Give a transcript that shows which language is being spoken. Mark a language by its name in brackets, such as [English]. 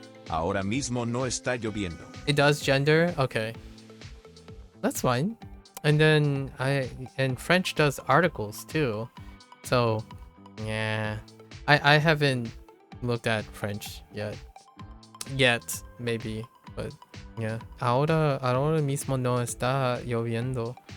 [Spanish] Ahora mismo no está lloviendo. [English] It does gender? Okay. That's fine. And then and French does articles too. So yeah. I haven't looked at French yet. Maybe, but yeah. [Spanish] Ahora mismo no está lloviendo.